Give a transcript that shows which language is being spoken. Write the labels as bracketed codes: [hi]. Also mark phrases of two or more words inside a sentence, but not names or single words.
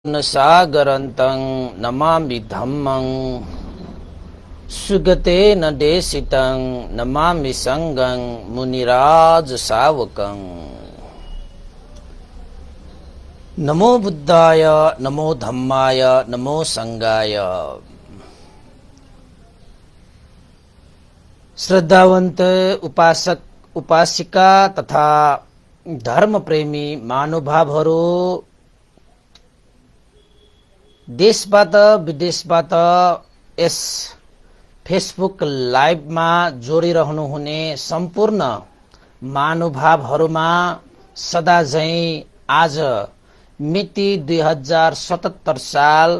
[pi] सागरन्तं नमामि धम्मं सुगतेन देशितं नमामि संगं मुनिराज सावकं। नमो बुद्धाय नमो धम्माय नमो संगाय। [ne] श्रद्धावंत उपासक उपासिका तथा धर्म प्रेमी महानुभावहरू, देशबाट विदेशबाट यस फेसबुक लाइभमा जोडिरहनुहुने सम्पूर्ण महानुभावहरूमा सदा झैं आज मिति 2077 साल